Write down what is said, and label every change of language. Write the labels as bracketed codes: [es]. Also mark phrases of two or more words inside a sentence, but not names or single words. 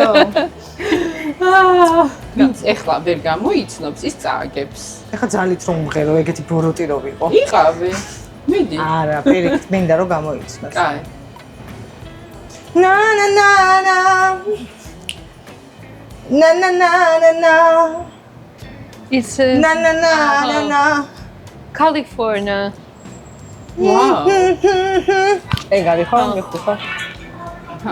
[ka] ვინც ეხლა ვერ გამოიცნობს, ის წააგებს. ეხლა ძალით რომ მღერო, ეგეთი ბოროტი რო ვიყო. იყავი. მიდი. არა, პირიქით მინდა რომ გამოიცნოს. კაი. Na na na na. Na na na na na. [en] It's Na na na na na. California. Wow. [ka] ეგარი ხო მიხდება? ჰა.